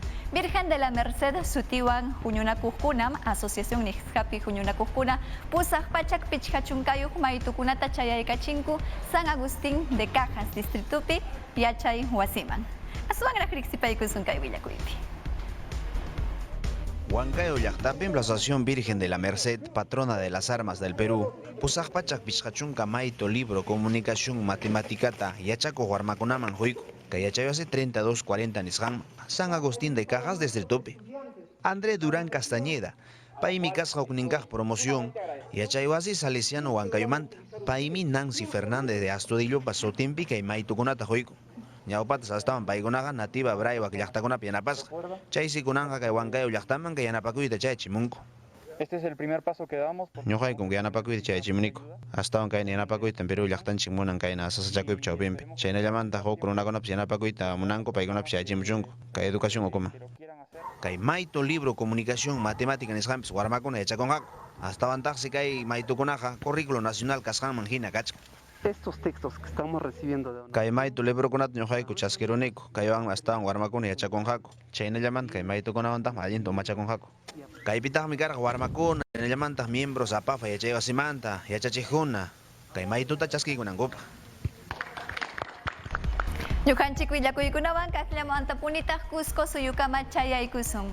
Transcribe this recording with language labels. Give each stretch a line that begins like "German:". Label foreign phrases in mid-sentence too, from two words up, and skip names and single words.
Quechua: Virgen de la Merced sutiwan huñunakuqkunam Asociación Nisqapi huñunakuqkuna pusaq pachak pichqa chunkayuq maytukunata chayaykachinku San Agustín de Cajas distritupi yachay wasiman. Aswanraq riqsipaykusun kay willakuypi. Huancayo llaqtapim
Spanish: la Asociación Virgen de la Merced, patrona de las armas del Perú,
Quechua: pusaq pachak pichqachunka mayto
Spanish: libro comunicación matemáticata
Quechua: yachakuq warmakunaman huyku. Kay yachayusi 3240 nisqanman, San Agustín de Cajas distritupi. André Durán Castañeda, paymi kasqa hukninkaq promoción, yachaywasi Salesiano Huancayomanta. Paymi Nancy Fernández de Astudillopa sutinpi kay maytukunata huyku. Ñawpatas astawan paykunaqa nativa braywak llaqtakunapi yanapasqa. Chaysi kunanqa kay Huancayo llaqtaman kay yanapakuyta chaychimunku.
Spanish: Este es el primer paso que damos.
Quechua: Ñuqaykum yanapakuyta chaychimuniku. Astawan kayna yanapakuyta Perú llaqtanchik munan kayna sasachakuypi chawpinpi. Chaynallamanta huk runakunapas yanapakuyta munanku paykunapas chaychimuchunku. Kay educación ukuman. Kay mayto
Spanish: libro comunicación matemática
Quechua: nisqanpis warmakuna yachakunqaku. Astawantaqsi kay maytukunaqa
Spanish: currículo nacional
Quechua: kasqanman hina kachkan.
Spanish: Estos textos que estamos recibiendo de
Quechua: Kay maytu librokunata ñuqayku chaskiruniku. Kaywanmi astawan warmakuna yachakunqaku. Chaynallamanta kay maytukunawantaqmi allinta umachakunqaku. Kaypitaqmi karqa warmakuna, chaynallamanta
Spanish: miembros apafa
Quechua: yachaywasimanta, yachachiqkuna. Kay maytuta chaskiykunankupaq. Ñuqanchik willakuykunawan kaqllamanta punitaq Cusco suyukama chayaykusun.